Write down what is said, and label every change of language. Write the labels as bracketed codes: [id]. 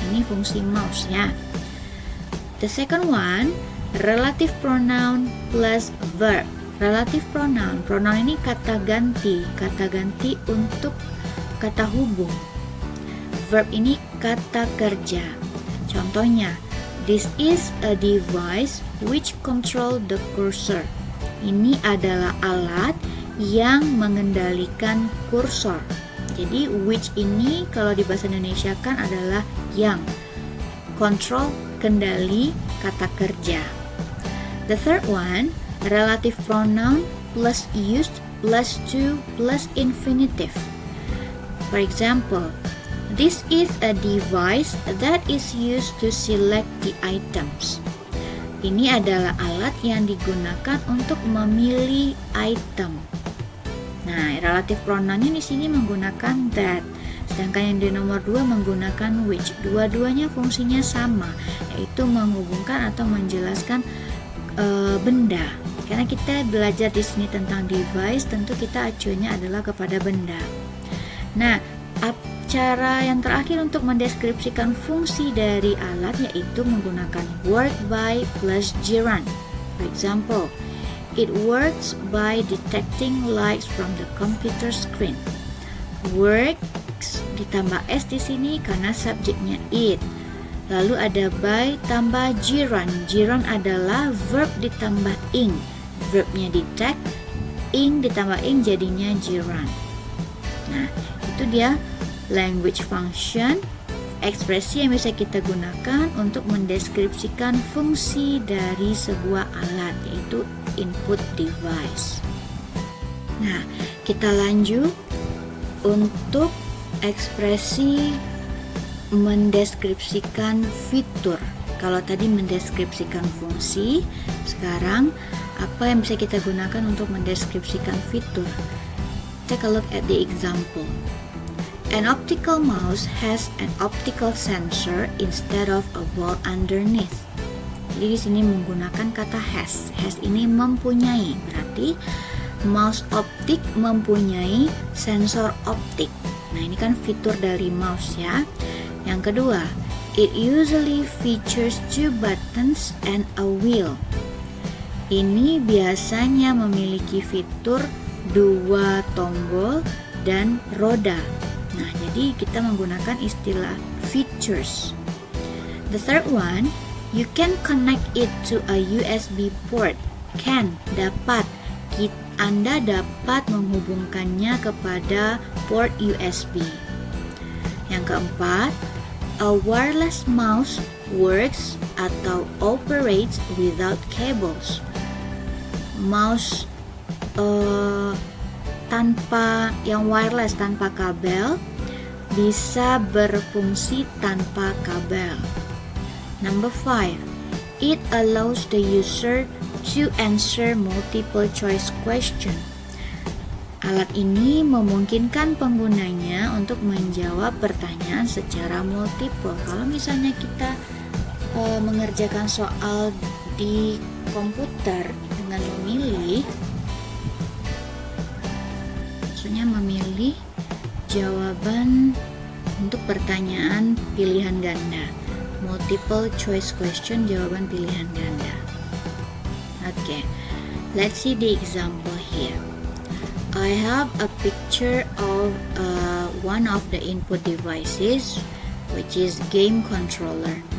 [id] Ini fungsi mouse ya. [en] The second one, relative pronoun plus verb. [id] Relative pronoun. Pronoun ini kata ganti untuk kata hubung. Verb ini kata kerja. [en] Contohnya, this is a device which control the cursor. [id] Ini adalah alat yang mengendalikan kursor. Jadi which ini kalau di bahasa Indonesia kan adalah yang. [en] Control, [id] kendali, kata kerja. [en] The third one, relative pronoun plus used plus to plus infinitive. [id] For example, this is a device that is used to select the items. Ini adalah alat yang digunakan untuk memilih item. Nah, relative pronounnya di sini menggunakan that. Sedangkan yang di nomor 2 menggunakan which. Dua-duanya fungsinya sama, yaitu menghubungkan atau menjelaskan benda. Karena kita belajar di sini tentang device, tentu kita acuannya adalah kepada benda. Nah, cara yang terakhir untuk mendeskripsikan fungsi dari alat yaitu menggunakan work by plus gerund. [en] For example, it works by detecting lights from the computer screen. [id] Works ditambah s di sini karena subjeknya it. Lalu ada by tambah gerund. Gerund adalah verb ditambah ing. Verbnya detect, ing ditambah ing jadinya gerund. Nah, itu dia language function, ekspresi yang bisa kita gunakan untuk mendeskripsikan fungsi dari sebuah alat, yaitu input device. Nah, kita lanjut untuk ekspresi mendeskripsikan fitur. Kalau tadi mendeskripsikan fungsi, sekarang apa yang bisa kita gunakan untuk mendeskripsikan fitur? [en] Take a look at the example. An optical mouse has an optical sensor instead of a ball underneath. [id] Jadi di sini menggunakan kata has. Has ini mempunyai, berarti mouse optik mempunyai sensor optik. Nah, ini kan fitur dari mouse ya. Yang kedua, [en] it usually features 2 buttons and a wheel. [id] Ini biasanya memiliki fitur 2 tombol dan roda. Nah, jadi kita menggunakan istilah features. [en] The third one, you can connect it to a USB port. [id] Can, dapat. Anda dapat menghubungkannya kepada port USB. Yang keempat, [en] a wireless mouse works atau operates without cables. [id] Mouse tanpa yang wireless, tanpa kabel, bisa berfungsi tanpa kabel. [en] Number 5, it allows the user to answer multiple choice question. [id] Alat ini memungkinkan penggunanya untuk menjawab pertanyaan secara multiple. Kalau misalnya kita mengerjakan soal di komputer dengan memilih, maksudnya memilih jawaban untuk pertanyaan pilihan ganda. [en] Multiple choice question, [id] jawaban pilihan ganda. [en] Okay, let's see the example here. I have a picture of one of the input devices, which is game controller.